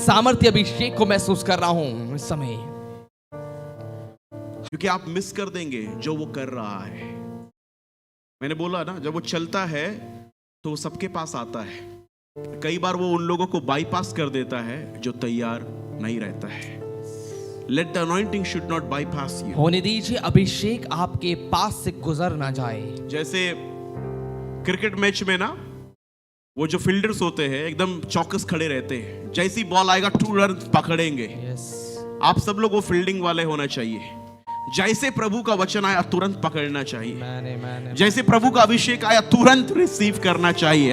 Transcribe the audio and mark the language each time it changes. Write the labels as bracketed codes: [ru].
[hi] सामर्थ्य अभिषेक को महसूस कर रहा हूं इस समय, क्योंकि आप मिस कर देंगे जो वो कर रहा है। मैंने बोला ना, जब वो चलता है तो वो सबके पास आता है। कई बार वो उन लोगों को बाईपास कर देता है जो तैयार नहीं रहता है। [en] Let the anointing should not bypass you. [hi] होने दीजिए अभिषेक आपके पास से गुजर ना जाए। जैसे क्रिकेट मैच में ना, वो जो फील्डर्स होते हैं एकदम चौकस खड़े रहते हैं, जैसी बॉल आएगा तुरंत पकड़ेंगे। आप सब लोग वो फील्डिंग वाले होना चाहिए। जैसे प्रभु का वचन आया तुरंत पकड़ना चाहिए, जैसे प्रभु का अभिषेक आया तुरंत रिसीव करना चाहिए।